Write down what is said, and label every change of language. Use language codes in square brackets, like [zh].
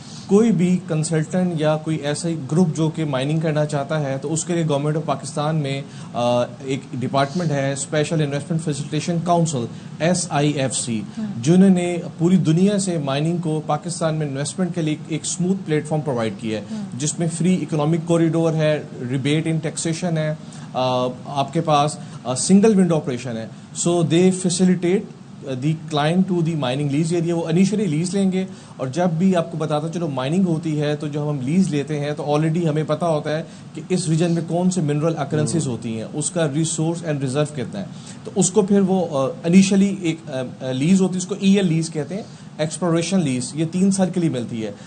[ur] کوئی بھی کنسلٹنٹ یا کوئی ایسا گروپ جو کہ مائننگ کرنا چاہتا ہے تو اس کے لیے گورنمنٹ آف پاکستان میں ایک ڈپارٹمنٹ ہے, special investment facilitation council, SIFC, جنہوں نے پوری دنیا سے مائننگ کو پاکستان میں انویسٹمنٹ کے لیے ایک اسموتھ پلیٹ فارم پرووائڈ کیا ہے, جس میں فری اکنامک کوریڈور ہے, ریبیٹ ان ٹیکسیشن ہے, آپ کے پاس سنگل ونڈو آپریشن ہے. [en] So they facilitate the client to the mining lease area. [ur] وہ انیشلی لیز لیں گے, اور جب بھی آپ کو بتاتا چلو مائننگ ہوتی ہے تو جب ہم لیز لیتے ہیں تو آلریڈی ہمیں پتا ہوتا ہے کہ اس ریجن میں کون سے منرل اکرنسز ہوتی ہیں, اس کا ریسورس اینڈ ریزرو کتنا ہے. تو اس کو پھر وہ انیشلی ایک لیز ہوتی ہے, اس کو EL لیز کہتے ہیں, ایکسپلوریشن لیز, یہ 3 سال کے لیے ملتی ہے.